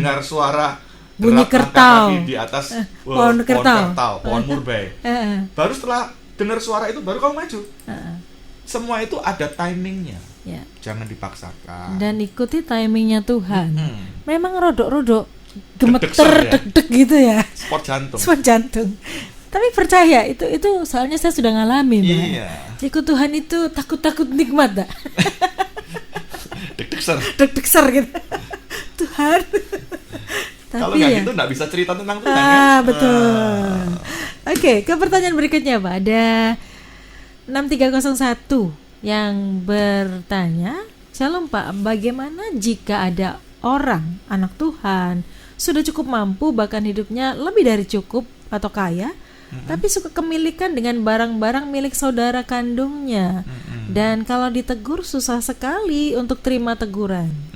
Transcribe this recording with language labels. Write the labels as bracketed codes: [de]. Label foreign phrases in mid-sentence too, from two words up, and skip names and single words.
[id] dengar suara Bunyi derap langkah kertau. kaki di atas Pohon kertau. pohon murbai. Baru setelah dengar suara itu baru kamu maju. Semua itu ada timingnya. Ya. Jangan dipaksakan. Dan ikuti timingnya Tuhan. Memang rodok-rodok Deg-deg gemeter, ya. deg-deg gitu ya. Sport jantung. Sport jantung. Tapi percaya itu soalnya saya sudah ngalamin. Iya. Ikut Tuhan itu takut-takut nikmat, dah. Deg-deg ser. Deg-deg ser gitu. Tuhan. Kalau nggak gitu nggak bisa cerita tentang Tuhan kan? Betul. Oke, ke pertanyaan berikutnya, Pak. Ada 6301 yang bertanya, "Shalom Pak, bagaimana jika ada orang, anak Tuhan, sudah cukup mampu bahkan hidupnya lebih dari cukup atau kaya, tapi suka kemilikan dengan barang-barang milik saudara kandungnya, dan kalau ditegur susah sekali untuk terima teguran."